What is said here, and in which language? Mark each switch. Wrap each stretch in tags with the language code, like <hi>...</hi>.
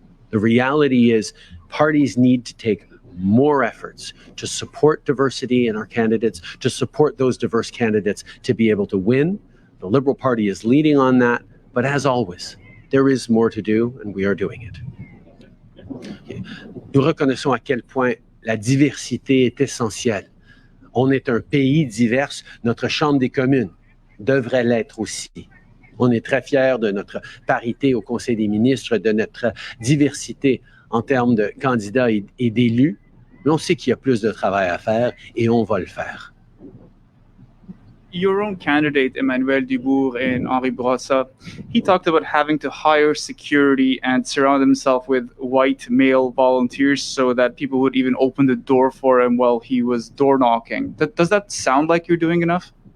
<en>The reality is parties need to take more efforts to support diversity in our candidates, to support those diverse candidates to be able to win. The Liberal Party is leading on that, but as always, there is more to do, and we are doing it.</en> <fr>Nous reconnaissons à quel point la diversité est essentielle. On est un pays divers, notre Chambre des communes devrait l'être aussi. On est très fiers de notre parité au Conseil des ministres, de notre diversité en termes de candidats et d'élus, mais on sait qu'il y a plus de travail à faire et on va le faire.</fr> <en>Your own candidate, Emmanuel Dubourg and Henri Bourassa, he talked about having to hire security and surround himself with white male volunteers so that people would even open the door for him while he was door knocking. Does that sound like you're doing enough?</en>